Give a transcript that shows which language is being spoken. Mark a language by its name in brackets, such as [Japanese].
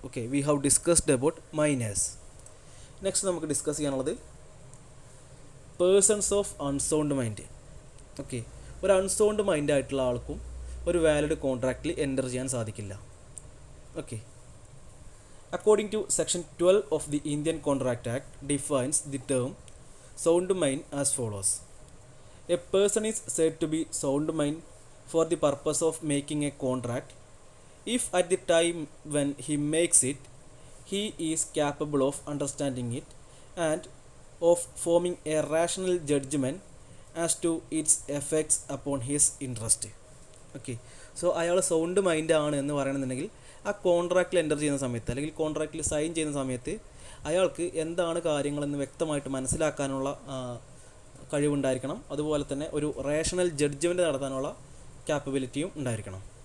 [Malayalam] Okay, [English] We have discussed about minors. [Malayalam] Next നമുക്ക് discuss ചെയ്യാനുള്ളത് persons of unsound mind. Okay, ഒരു unsound mind ആയിട്ടുള്ള ആൾക്കും ഒരു വാലിഡ് കോൺട്രാക്റ്റിൽ എൻ്റർ ചെയ്യാൻ സാധിക്കില്ല. [English] Okay, according to section 12 of the Indian Contract Act defines the term sound mind as follows. A person is said to be sound mind for the purpose of making a contract if at the time when he makes it he is capable of understanding it and of forming a rational judgment as to its effects upon his interest. [Malayalam] Okay, so അയാൾ sound mind ആണ് എന്ന് പറയണമെന്നുണ്ടെങ്കിൽ ആ കോൺട്രാക്റ്റിൽ enter ചെയ്യുന്ന സമയത്ത് അല്ലെങ്കിൽ കോൺട്രാക്റ്റിൽ sign ചെയ്യുന്ന സമയത്ത് അയാൾക്ക് എന്താണ് കാര്യങ്ങളെന്ന് വ്യക്തമായിട്ട് മനസ്സിലാക്കാനുള്ള കഴിവുണ്ടായിരിക്കണം. അതുപോലെ തന്നെ ഒരു റേഷണൽ ജഡ്ജ്മെൻറ്റ് നടത്താനുള്ള ക്യാപ്പബിലിറ്റിയും ഉണ്ടായിരിക്കണം.